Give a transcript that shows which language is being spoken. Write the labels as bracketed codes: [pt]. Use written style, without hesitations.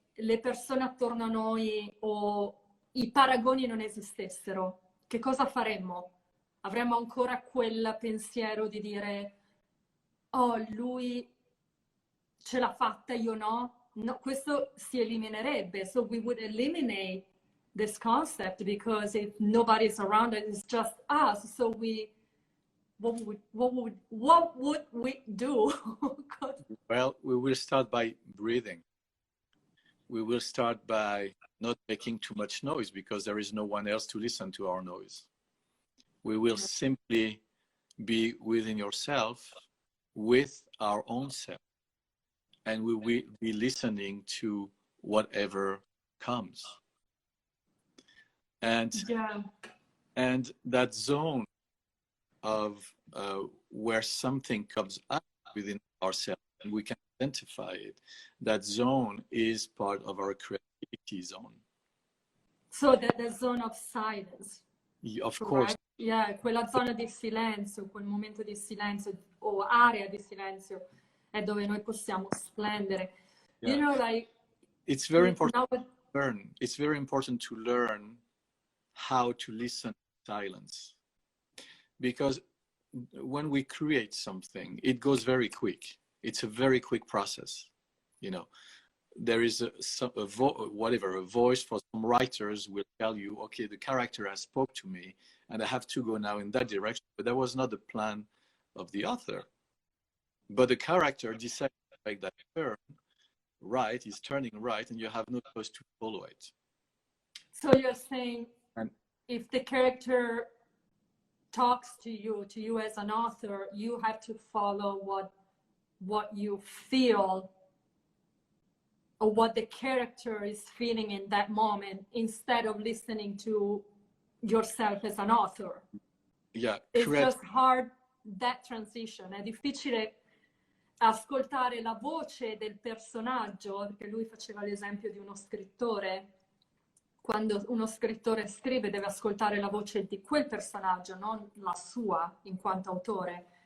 [it] le persone attorno a noi o i paragoni non esistessero, che cosa faremmo? Avremmo ancora quel pensiero di dire, oh, lui ce l'ha fatta, io no? No, questo si eliminerebbe. [en] So we would eliminate this concept because if nobody's around it, it's just us. So what would we do? Well, we will start by breathing. We will start by not making too much noise because there is no one else to listen to our noise. We will simply be within yourself, with our own self, and we will be listening to whatever comes. And and that zone of where something comes up within ourselves and we can identify it, that zone is part of our creativity zone. So the zone of silence. Of course. Right? [it] Yeah, quella zona di silenzio, quel momento di silenzio o area di silenzio è dove noi possiamo splendere. [en] Yeah. You know, like it's very important to learn. It's very important to learn how to listen to silence, because when we create something, it goes very quick. It's a very quick process. You know, there is a voice for some writers will tell you, okay, the character has spoke to me and I have to go now in that direction, but that was not the plan of the author. But the character decided to make that turn right, is turning right, and you have no choice to follow it. So you're saying if the character talks to you as an author, you have to follow what you feel or what the character is feeling in that moment instead of listening to yourself as an author. Yeah, it's correct. Just hard, that transition. [it] È difficile ascoltare la voce del personaggio, perché lui faceva l'esempio di uno scrittore. Quando uno scrittore scrive deve ascoltare la voce di quel personaggio, non la sua in quanto autore.